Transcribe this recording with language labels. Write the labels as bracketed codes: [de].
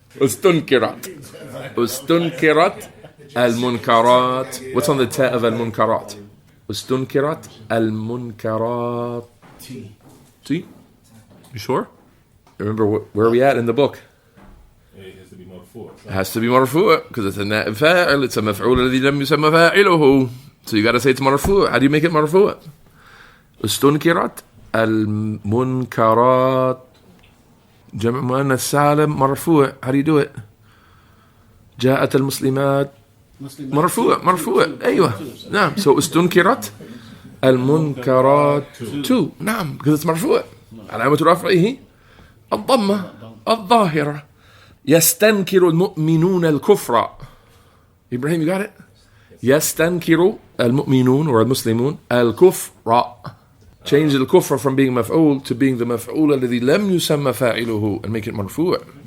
[ar] Ustunkirat. Ustunkirat al-munkarat. [en] What's on the ta of al-munkarat? [ar] Ustunkirat al-munkarat. T. [en] T? You sure? Remember where are we at in the book? It has to be مرفوع. It has to be marfu' because it's a na'ib fa'il. It's a maf'ul الذي لم يسمى فاعله. So you got to say it's marfu'. How do you make it marfu'? [ar] استنكرت المنكرات جمع مؤنث سالم مرفوع. [en] How do you do it? [ar] جاءت المسلمات مرفوع. أيوة. نعم. So استنكرت المنكرات تو. نعم. [en] Because it's مرفوع. [ar] علامة رفعه الضمة الظاهرة. يستنكر المؤمنون الكفر. Ibrahim, [en] you got it? [ar] يستنكر المؤمنون or المسلمون الكفر. [en] Change the kufr from being maf'ul to being the maf'ul الذي لم يسمى فاعله and make it مرفوع.